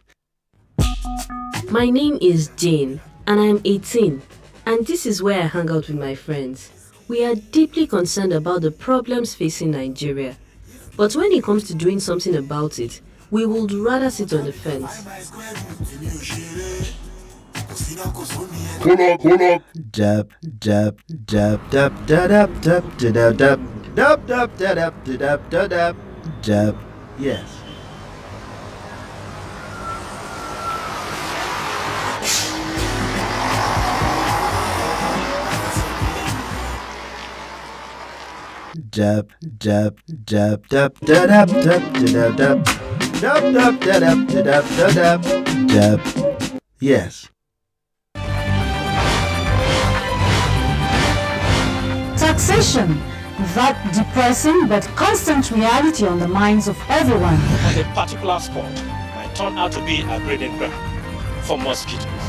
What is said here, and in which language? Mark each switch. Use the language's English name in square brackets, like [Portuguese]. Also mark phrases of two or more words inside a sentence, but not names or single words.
[English] My name is Jane, and I'm 18, and this is where I hang out with my friends. We are deeply concerned about the problems facing Nigeria, but when it comes to doing something about it, we would rather sit on the fence. Hold up. Dab, dab, dab, dab, dab, dab, dab, dab, dab, dab, dab, dab, dab, dab, dab. Yes. Dab, dab, dab, dab, dab, dab, dab, dab, dab, dab, dab, dab, dab, dab. Yes. Taxation, that depressing but constant reality on the minds of everyone. On a particular spot might turn out to be a breeding ground for mosquitoes.